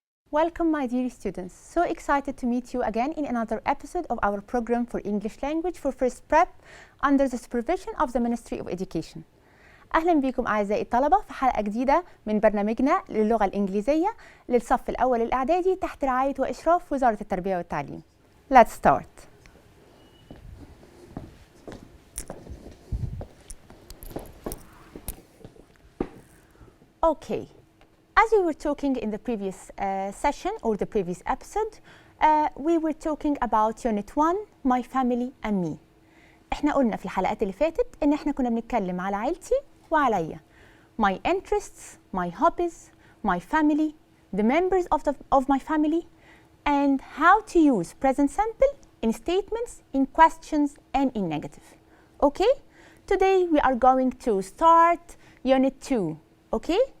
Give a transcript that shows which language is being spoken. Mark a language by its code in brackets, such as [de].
[en] Welcome, my dear students. So excited to meet you again in another episode of our program for English language for first prep under the supervision of the Ministry of Education. [ar] أهلا بكم أعزائي الطلبة في حلقة جديدة من برنامجنا للغة الإنجليزية للصف الأول الإعدادي تحت رعاية وإشراف وزارة التربية والتعليم. [en] Let's start. Okay. As we were talking in the previous session or the previous episode, we were talking about Unit 1, My Family and Me. [ar] احنا قلنا في الحلقات اللي فاتت ان احنا كنا بنتكلم على عيلتي وعليا. [en] My interests, my hobbies, my family, the members of my family, and how to use present simple in statements, in questions, and in negative. Okay? Today we are going to start Unit 2. Okay?